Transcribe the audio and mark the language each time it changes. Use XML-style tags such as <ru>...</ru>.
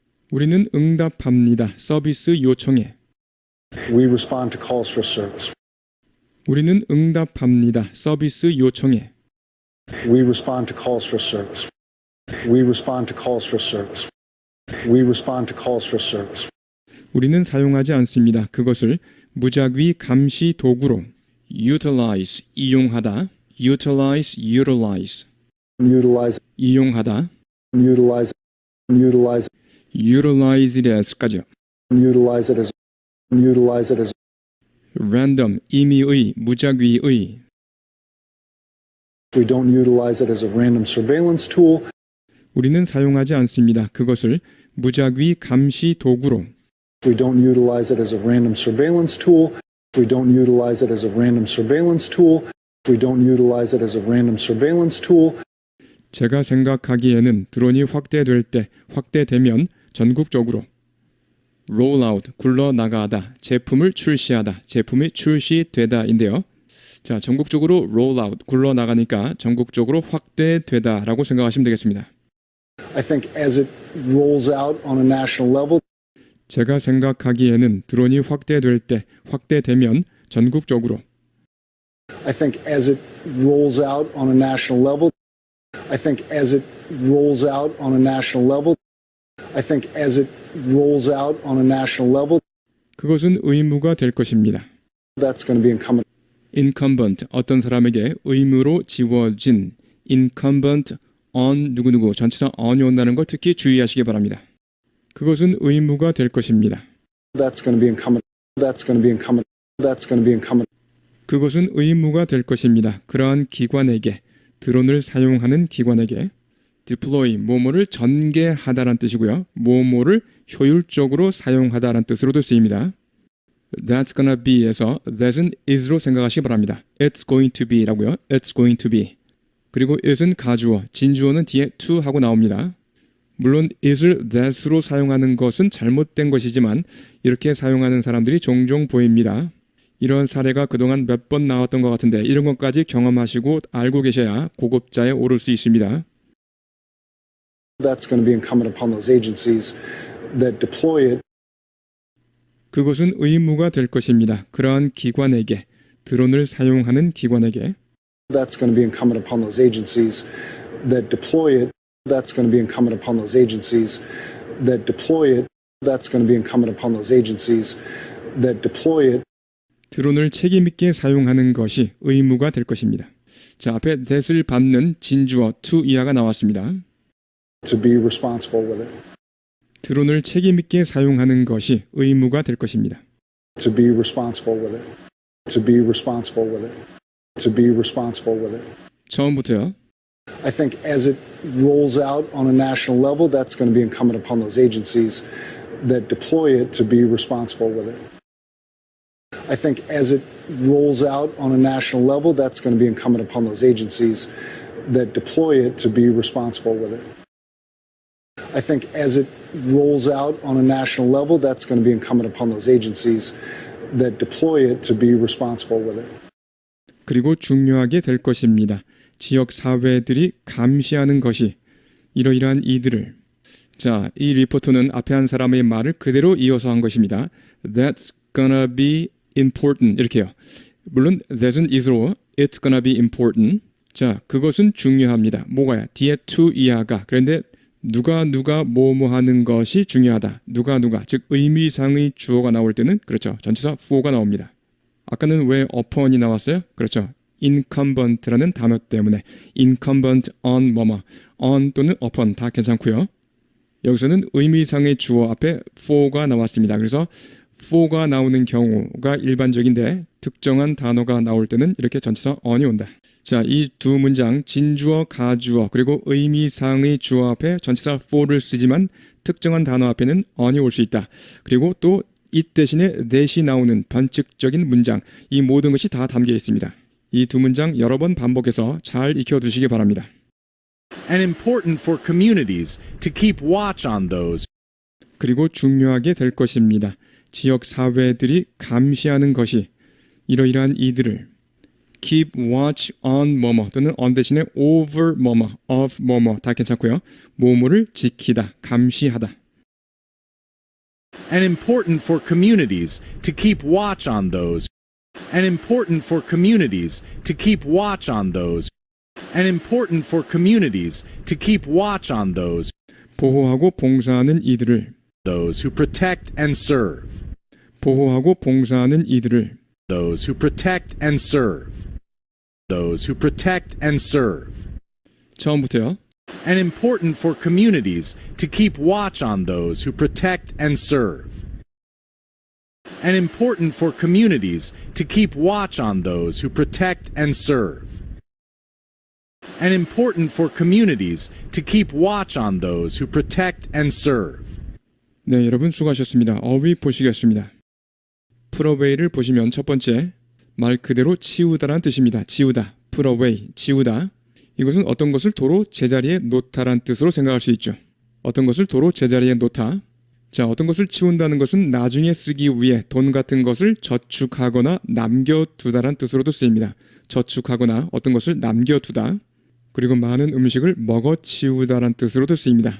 <ko>우리는 응답합니다. 서비스 요청에.</ko> <en>We respond to calls for service.</en> <ko>우리는 응답합니다. 서비스 요청에.</ko> <en>We respond to calls for service. We respond to calls for service. We respond to calls for service.</en> <ko>우리는 사용하지 않습니다. 그것을 무작위 감시 도구로 utilize, 이용하다,</ko> <en>utilize, utilize, Utilize,</en> <ko>이용하다,</ko> <en>utilize, utilize, utilize it as</en> <ko>까지요.</ko> <en>utilize it as, utilize it as.</en> <ko>random, 임의의, 무작위의,</ko> <en>We don't utilize it as a random surveillance tool.</en> <ko>우리는 사용하지 않습니다. 그것을 무작위 감시 도구로</ko> <en>We don't utilize it as a random surveillance tool. We don't utilize it as a random surveillance tool. We don't utilize it as a random surveillance tool.</en> <ko>제가 생각하기에는 드론이 확대되면 전국적으로 rollout, 굴러나가다, 제품을 출시하다, 제품이 출시되다인데요. 자, 전국적으로 rollout, 굴러나가니까 전국적으로 확대되다라고 생각하시면 되겠습니다.</ko> <en>I think as it rolls out on a national level,</en> <ko>제가 생각하기에는 드론이 확대되면 전국적으로</ko> <en>I think as it rolls out on a national level, I think as it rolls out on a national level, I think as it rolls out on a national level,</en> <ko>그것은 의무가 될 것입니다.</ko> <en>that's going to be incumbent.</en> <ko>incumbent, 어떤 사람에게 의무로 지워진</ko> <en>incumbent on</en> <ko>누구누구 전치사 on이 온다는 걸 특히 주의하시기 바랍니다. 그것은 의무가 될 것입니다.</ko> <en>That's going to be incumbent. That's going to be incumbent. That's going to be incumbent.</en> <ko>그것은 의무가 될 것입니다. 그러한 기관에게, 드론을 사용하는 기관에게 deploy, 뭐뭐를 전개하다란 뜻이고요. 뭐뭐를 효율적으로 사용하다란 뜻으로도 쓰입니다.</ko> <en>That's gonna be</en> <ko>에서 that은 is로 생각하시기 바랍니다.</ko> <en>It's going to be</en> <ko>라고요.</ko> <en>It's going to be.</en> <ko>그리고 it은 가주어, 진주어는 뒤에 to 하고 나옵니다. 물론 it을 that으로 사용하는 것은 잘못된 것이지만 이렇게 사용하는 사람들이 종종 보입니다. 이런 사례가 그동안 몇 번 나왔던 것 같은데 이런 것까지 경험하시고 알고 계셔야 고급자에 오를 수 있습니다.</ko> <en>That's going to be incumbent upon those agencies that deploy it</en> <ko>그것은 의무가 될 것입니다. 그러한 기관에게, 드론을 사용하는 기관에게</ko> <en>That's going to be incumbent upon those agencies that deploy it. That's going to be incumbent upon those agencies that deploy it. That's going to be incumbent upon those agencies that deploy it.</en> <ko>드론을 책임 있게 사용하는 것이 의무가 될 것입니다. 자, 앞에 that을 받는 진주어 to 이하가 나왔습니다.</ko> <en>To be responsible with it.</en> <ko>드론을 책임 있게 사용하는 것이 의무가 될 것입니다.</ko> <en>To be responsible with it. To be responsible with it. To be responsible with it.</en> <ko>처음부터요.</ko> <en>I think as it rolls out on a national level, that's going to be incumbent upon those agencies that deploy it to be responsible with it. I think as it rolls out on a national level, that's going to be incumbent upon those agencies that deploy it to be responsible with it. I think as it rolls out on a national level, that's going to be incumbent upon those agencies that deploy it to be responsible with it.</en> <ko>그리고 중요하게 될 것입니다. 지역 사회들이 감시하는 것이 이러이러한 이들을 자, 이 리포터는 앞에 한 사람의 말을 그대로 이어서 한 것입니다.</ko> <en>That's gonna be important</en> <ko>이렇게요. 물론</ko> <en>that은 is로 it's gonna be important.</en> <ko>자, 그것은 중요합니다. 뭐가야? 뒤에 to 이하가. 그런데 누가 뭐뭐 하는 것이 중요하다. 누가 즉 의미상의 주어가 나올 때는 그렇죠. 전치사 for가 나옵니다. 아까는 왜 upon이 나왔어요? 그렇죠. incumbent라는 단어 때문에 incumbent on 뭐뭐 on 또는 upon 다 괜찮고요. 여기서는 의미상의 주어 앞에 for가 나왔습니다. 그래서 for가 나오는 경우가 일반적인데 특정한 단어가 나올 때는 이렇게 전치사 on이 온다. 자, 이 두 문장 진주어, 가주어 그리고 의미상의 주어 앞에 전치사 for를 쓰지만 특정한 단어 앞에는 on이 올 수 있다. 그리고 또 it 대신에 that이 나오는 반측적인 문장 이 모든 것이 다 담겨 있습니다. 이 두 문장 여러 번 반복해서 잘 익혀두시기 바랍니다.</ko> <en>And important for communities to keep watch on those</en> <ko>그리고 중요하게 될 것입니다. 지역 사회들이 감시하는 것이 이러이러한 이들을</ko> <en>keep watch on</en> <ko>뭐뭐 또는 on 대신에 over 뭐뭐, of 뭐뭐 다 괜찮고요. 뭐뭐를 지키다, 감시하다.</ko> <en>And important for communities to keep watch on those. And important for communities to keep watch on those. And important for communities to keep watch on those.</en> <ko>보호하고 봉사하는 이들을</ko> <en>Those who protect and serve.</en> <ko>보호하고 봉사하는 이들을</ko> <en>Those who protect and serve. Those who protect and serve.</en> <ko>처음부터요.</ko> <en>And important for communities to keep watch on those who protect and serve. And important for communities to keep watch on those who protect and serve. And important for communities to keep watch on those who protect and serve.</en> <ko>네, 여러분 수고하셨습니다. 어휘 보시겠습니다.</ko> <en>put away</en> <ko>를 보시면 첫 번째 말 그대로 치우다란 뜻입니다. 치우다,</ko> <en>put away,</en> <ko>치우다. 이것은 어떤 것을 도로 제자리에 놓다란 뜻으로 생각할 수 있죠. 어떤 것을 도로 제자리에 놓다. 자, 어떤 것을 치운다는 것은 나중에 쓰기 위해 돈 같은 것을 저축하거나 남겨두다란 뜻으로도 쓰입니다. 저축하거나 어떤 것을 남겨두다. 그리고 많은 음식을 먹어치우다란 뜻으로도 쓰입니다.</ko>